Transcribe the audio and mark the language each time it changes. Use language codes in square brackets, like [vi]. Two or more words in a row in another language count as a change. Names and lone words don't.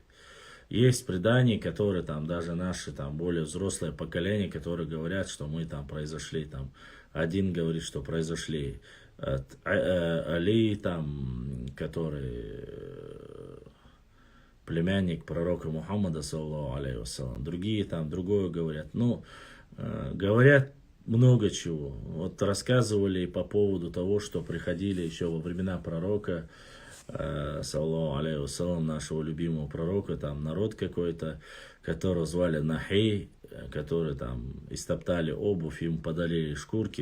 [ru] Есть предания, которые там даже наши там более взрослое поколение, которые говорят, что мы там произошли там. Один говорит, что произошли от Али, там, который племянник пророка Мухаммада, [ar] صلى الله عليه وسلم. [ru] Другие там другое говорят. Ну, говорят много чего. Вот рассказывали по поводу того, что приходили еще во времена пророка, [ar] صلى الله عليه وسلم, [ru] нашего любимого пророка, там народ какой-то, которого звали Нахей, которые там истоптали обувь, им подали шкурки.